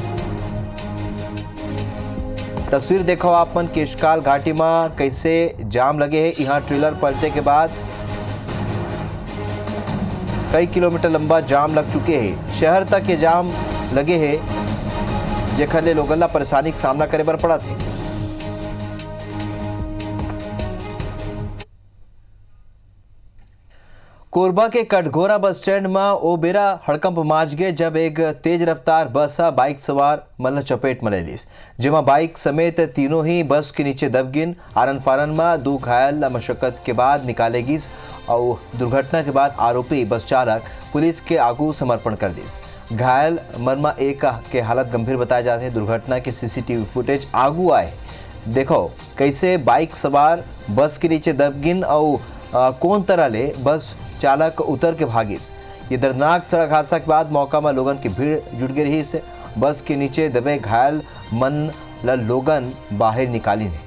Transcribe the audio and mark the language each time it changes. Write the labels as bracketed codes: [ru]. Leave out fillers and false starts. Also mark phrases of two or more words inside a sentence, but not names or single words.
[hne] तस्वीर देखो आप मन केशकाल घाटी में कैसे जाम लगे हैं। यहाँ ट्रेलर पलटे के बाद कई किलोमीटर लंबा जाम लग चुके हैं। शहर तक ये जाम लगे हैं जेखर ले लोगन ला परेशानी का सामना करे बर पड़त है। कोरबा के कटघोरा बस स्टैंड में ओ बेरा हड़कंप माच गए जब एक तेज रफ्तार बस बाइक सवार मन चपेट में ले लीस, जेमा बाइक समेत तीनों ही बस के नीचे दब गिन। आरन फारन में 2 घायल मशक्कत के बाद निकाले गिस और दुर्घटना के बाद आरोपी बस चालक पुलिस के आगू समर्पण कर दिस। घायल मन में एक के हालत गंभीर बताए जाते हैं। दुर्घटना के CCTV फुटेज आगू आए, देखो कैसे बाइक सवार बस के नीचे दब गिन और कौन तरह ले बस चालक उतर के भागिस। ये दर्दनाक सड़क हादसा के बाद मौका में लोगन की भीड़ जुट गई रही से बस के नीचे दबे घायल मन ला लोगन बाहर निकाली ने।